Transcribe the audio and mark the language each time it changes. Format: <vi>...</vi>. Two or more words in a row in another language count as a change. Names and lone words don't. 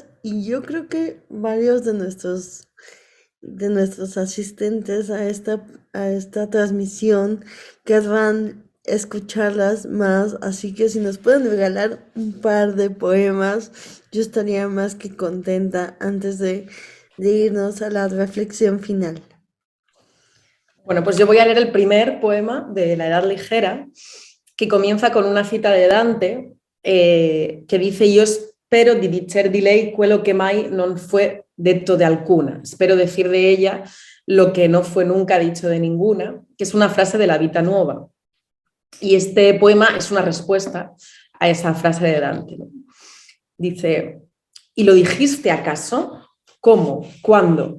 <es>Y yo creo que varios de nuestros asistentes a esta transmisión querrán escucharlas más, así que si nos pueden regalar un par de poemas, yo estaría más que contenta antes de irnos a la reflexión final. Bueno, pues yo voy a leer el primer poema de La Edad Ligera, que comienza con una cita de Dante, que dice: Yo espero</es> <it>di dicer di lei quello che mai non fue detto de alcuna.</it> <es>Espero decir de ella lo que no fue nunca dicho de ninguna, que es una frase de la Vita Nuova. Y este poema es una respuesta a esa frase de Dante, ¿no? Dice: ¿y lo dijiste acaso? ¿Cómo? ¿Cuándo?</es>